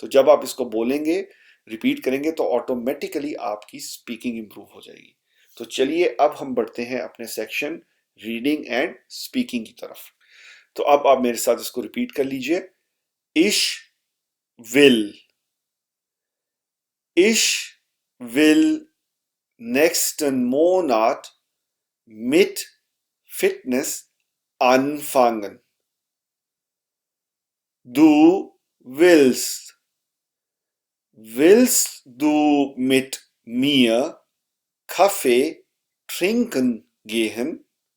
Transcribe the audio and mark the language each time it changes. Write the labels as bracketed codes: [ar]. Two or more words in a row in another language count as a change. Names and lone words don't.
[hi] तो जब आप इसको बोलेंगे रिपीट करेंगे तो ऑटोमेटिकली आपकी स्पीकिंग इंप्रूव हो जाएगी। तो चलिए अब हम बढ़ते हैं अपने सेक्शन रीडिंग एंड स्पीकिंग की तरफ। तो अब आप मेरे साथ इसको रिपीट कर लीजिए। [de] Ich will, ich will nächsten Monat mit Fitness anfangen. Du willst du mit mir Kaffee trinken gehen?